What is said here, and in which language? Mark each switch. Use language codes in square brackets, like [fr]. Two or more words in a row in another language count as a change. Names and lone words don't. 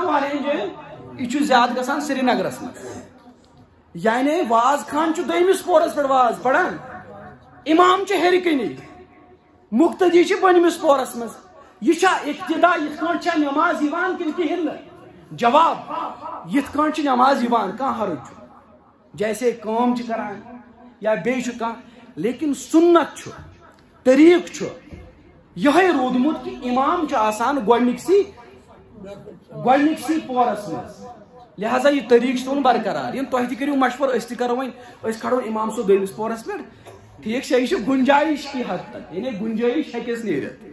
[ks] واریاہن جاین یہ چھُ زیادٕ گژھان سری نگرس منٛز یعنی واز خان چھُ دویمِس پورس پٮ۪ٹھ واز پران امام چھُ ہیٚرِ کَنی مقتدی چھُ بٔنمِس پورس منٛز یہ اقتدا یت کٲٹھۍ چھا نماز یوان کِنہٕ کِہیٖنۍ نہٕ جواب یت کٲٹھۍ چھِ نماز یوان کانٛہہ حرج چھُ جیسے کٲم چھِ کران یا بیٚیہِ چھُ کانٛہہ لیکن سنت چھُ طریٖقہٕ چھُ یِہوٚے روٗدمُت کہِ امام چھُ آسان گۄڈنِکسٕے پورس منٛز لہذا یہ طریٖقہٕ چھُ تھاوُن برقرار یم تُہۍ تہِ کٔرِو مشورٕ أسۍ تہِ کرو وۄنۍ أسۍ کھڑو امام صٲب دویمِس پورس پٮ۪ٹھ ٹھیک چھا یہ چھُ گُنجٲیِش [ur] کی حد تک [ks] یعنی گُنجٲیِش ہیٚکٮ۪س نیٖرِتھ